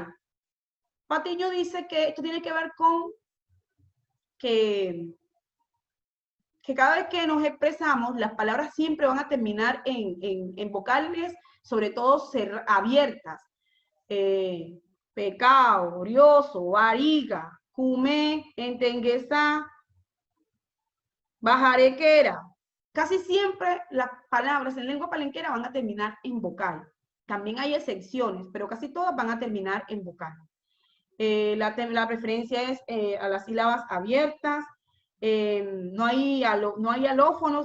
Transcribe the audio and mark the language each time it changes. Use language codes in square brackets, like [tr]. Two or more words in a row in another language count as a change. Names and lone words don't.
[es] Patiño dice que esto tiene que ver con que cada vez que nos expresamos, las palabras siempre van a terminar en vocales, sobre todo abiertas. Pecado, [pln] orioso, variga, cumé, entenguesá, bajarequera. [es] Casi siempre las palabras en lengua palenquera van a terminar en vocal. También hay excepciones, pero casi todas van a terminar en vocal. La preferencia es a las sílabas abiertas. No hay alófonos.